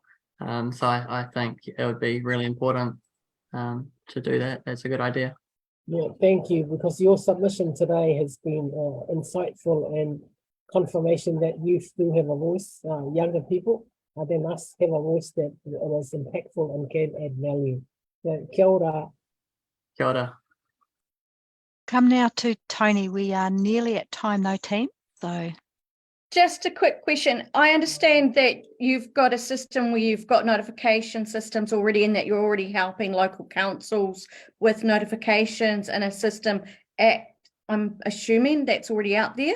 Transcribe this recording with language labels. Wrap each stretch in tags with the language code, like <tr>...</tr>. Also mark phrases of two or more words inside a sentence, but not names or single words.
<en>So I think it would be really important to do that. That's a good idea. Yeah, thank you, because your submission today has been insightful and confirmation that youth do have a voice, younger people, they must have a voice that is impactful and can add value. So,</en> <mi>kia ora. Kia ora.</mi> <en>Come now to Tony. We are nearly at time though, team. So just a quick question. I understand that you've got a system where you've got notification systems already and that you're already helping local councils with notifications and a system I'm assuming that's already out there.</en>